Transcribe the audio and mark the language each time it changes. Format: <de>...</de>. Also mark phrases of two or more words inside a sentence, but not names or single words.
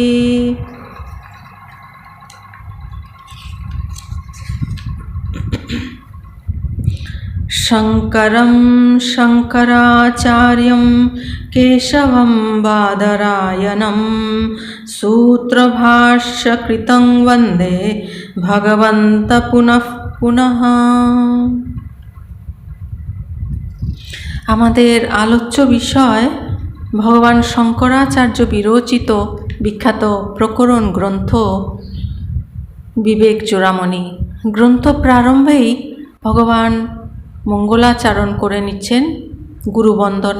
<sa>शङ्करं शङ्कराचार्यं केशवं बादरायणं सूत्रभाष्यकृतं वन्दे भगवन्तं पुनः पुनः।</sa> <bn>আমাদের আলোচ্য বিষয় ভগবান শঙ্করাচার্য বিরচিত বিখ্যাত প্রকরণ গ্রন্থ বিবেক চূড়ামণি। গ্রন্থ প্রারম্ভেই ভগবান মঙ্গলাচরণ করে নিচ্ছেন, গুরুবন্দনা।</bn>